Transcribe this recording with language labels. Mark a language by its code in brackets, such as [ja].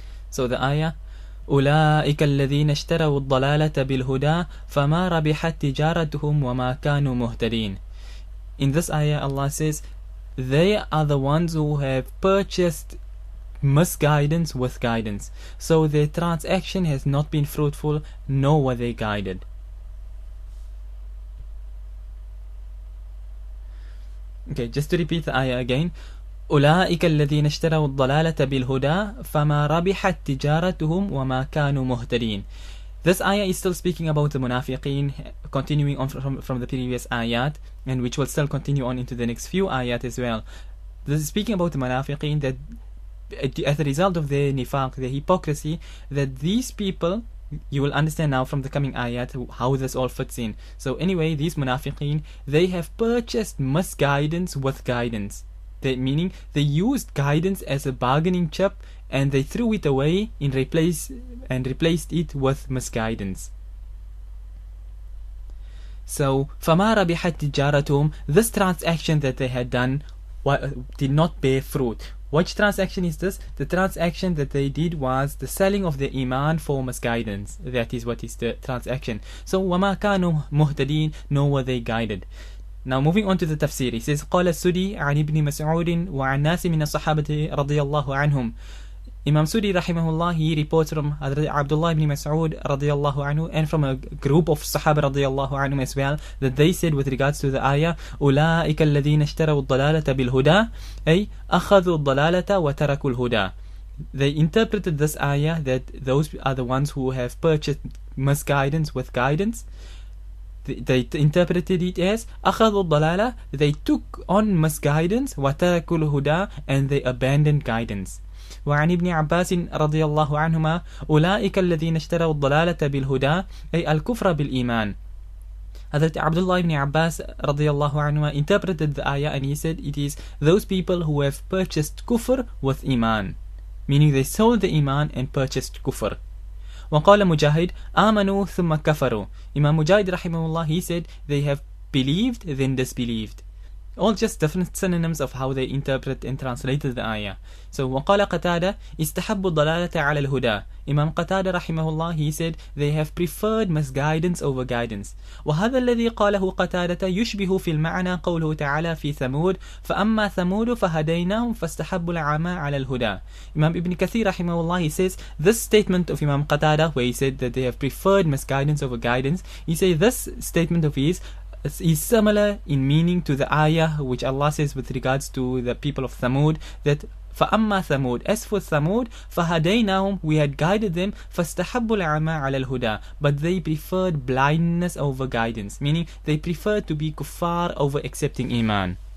[en] So the ayah, [ar] أولئك الذين اشتروا الضلالة بالهدى فما ربحت تجارتهم وما كانوا مهتدين. [en] In this ayah Allah says, they are the ones who have purchased misguidance with guidance. So their transaction has not been fruitful, nor were they guided. Okay, just to repeat the ayah again. [ar] أولئك الذين اشتروا الضلالة بالهدى فما ربحت تجارتهم وما كانوا مهتدين. [en] This ayah is still speaking about the munafiqeen, continuing on from the previous ayat, and which will still continue on into the next few ayat as well. This is speaking about the munafiqeen, that as a result of their nifaq, their hypocrisy, that these people, you will understand now from the coming ayat how this all fits in. So anyway, these munafiqeen, they have purchased misguidance with guidance. Meaning they used guidance as a bargaining chip and they threw it away and replaced it with misguidance. So [ar] فَمَا رَبِحَتْ تِجَارَتُهُمْ, [en] this transaction that they had done did not bear fruit. Which transaction is this? The transaction that they did was the selling of the iman for misguidance. That is what is the transaction. So [ar] وَمَا كَانُوا مُهْتَدِينَ, [en] nor were they guided. Now moving on to the tafsir, he says [ar] قال السدي عن ابن مسعود وعن ناس من الصحابة رضي الله عنهم. [en] Imam Sudi rahimahullah, he reports from Abdullah ibn Mas'ud radiyallahu anhu and from a group of Sahaba radiyallahu anhum as well, that they said with regards to the ayah, [ar] أولئك الذين اشتروا الضلالة بالهدى أي أخذوا الضلالة وتركوا الهدى. [en] They interpreted this ayah that those are the ones who have purchased misguidance with guidance. They interpreted it as [ar] أخذوا الضلالة, [en] they took on misguidance, [ar] وتركوا الهدى, [en] and they abandoned guidance. [ar] وعن ابن عباس رضي الله عنهما أولئك الذين اشتروا الضلالة بالهدى أي الكفر بالإيمان. [en] Hazrat Abdullah ibn Abbas radiyallahu anhu interpreted the ayah and he said it is those people who have purchased kufr with iman, meaning they sold the iman and purchased kufr. [ar] وقال مجاهد آمنوا ثم كفروا. [en] Imam Mujahid rahimahullah, he said they have believed then disbelieved. All just different synonyms of how they interpret and translated the ayah. [ar] So وقال قتادة استحبوا الضلالة على الهدى. [en] Imam Qatada rahimahullah, he said they have preferred misguidance over guidance. [ar] وهذا الذي قاله قتادة يشبه في المعنى قوله تعالى في ثمود فأما ثمود فهديناهم فاستحبوا العمى على الهدى. [en] Imam Ibn Kathir rahimahullah, he says this statement of Imam Qatada, where he said that they have preferred misguidance over guidance, he says this statement of his is similar in meaning to the ayah which Allah says with regards to the people of Thamud, that [ar] فَأَمَّا ثَمُودَ, [en] as for Thamud, [ar] فَهَدَيْنَاهُمْ, [en] we had guided them, [ar] فَاسْتَحَبُّوا الْعَمَى عَلَى الْهُدَى, [en] but they preferred blindness over guidance, meaning they preferred to be kuffar over accepting iman.